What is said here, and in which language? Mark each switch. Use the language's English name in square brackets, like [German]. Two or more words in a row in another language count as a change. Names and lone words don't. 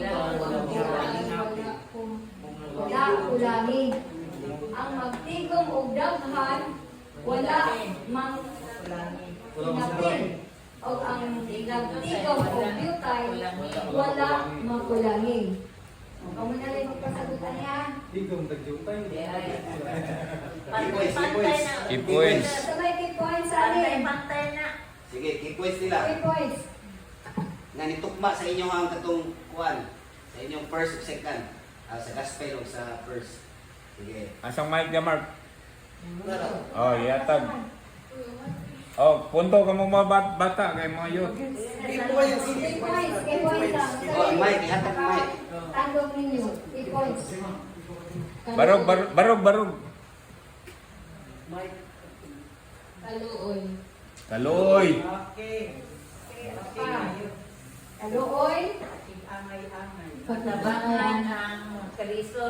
[Cebuano] Wala ulami. Ang magtigom og daghan wala mang pinapin. O ang nagtigom og yutay wala makulangi. Kamu na rin magpasagutan niya. Tigong tagyutay. Pantay na. [English] Key points. [Cebuano] Sa may [English] key points [Cebuano] sa amin. Pantay na. Sige, [English] key points [Cebuano] nila. [English] Key points. [Cebuano] Nga nitukma sa inyo ang katong kuan, sa inyong first ug second, sa gospel o sa first. Sige. Asang mic niya, Mark? Oh, yatag. Oh, punto ka mo mga bata kay mga youth. [English] Key points. Key points lang. [Cebuano] Oh, ang mic, ihatag ang mic. Tandog ninyo. [English] Key points. [Cebuano] Barog. Kaluoy. Kaloy. Kaluoy. Pagtabangan ang kalisod.